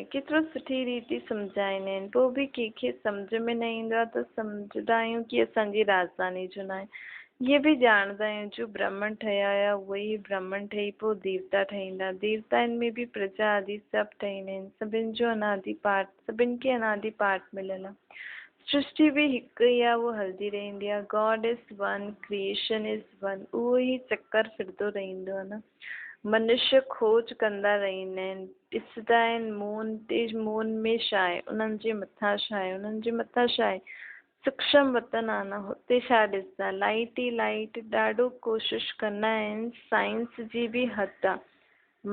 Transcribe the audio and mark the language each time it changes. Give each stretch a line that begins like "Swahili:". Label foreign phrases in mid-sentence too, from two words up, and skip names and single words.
Sindhi: केतिरो सुठी रीति सम्झाईंदा आहिनि। पोइ बि कंहिंखे सम्झ में न ईंदो आहे त सम्झंदा आहियूं की असांजी राजधानी जो न आहे। इहे बि ॼाणंदा आहियूं जो ब्राह्मण ठहिया हुया उहे ई ब्राह्मण ठही पोइ देवता ठहींदा। देवताउनि में बि प्रजा आदि सभु ठहींदा आहिनि। सभिनि जो अनादि पाठ, सभिनि खे अनादि पाठ मिलियल आहे। सृष्टि बि हिकु ई आहे। उहो हलंदी रहंदी आहे।
English: God is one, creation is one.
Sindhi: उहो ई चकर फिरंदो रहंदो आहे न। मनुष्य खोज कंदा रहंदा आहिनि। ॾिसंदा आहिनि मून ते, मून में छा आहे, उन्हनि जे मथां छा आहे, उन्हनि जे मथां छा आहे। सूक्ष्म वतन आहे न। हुते छा ॾिसंदा? लाइट ई लाइट। ॾाढो कोशिशि कंदा आहिनि। साइंस जी बि हद आहे।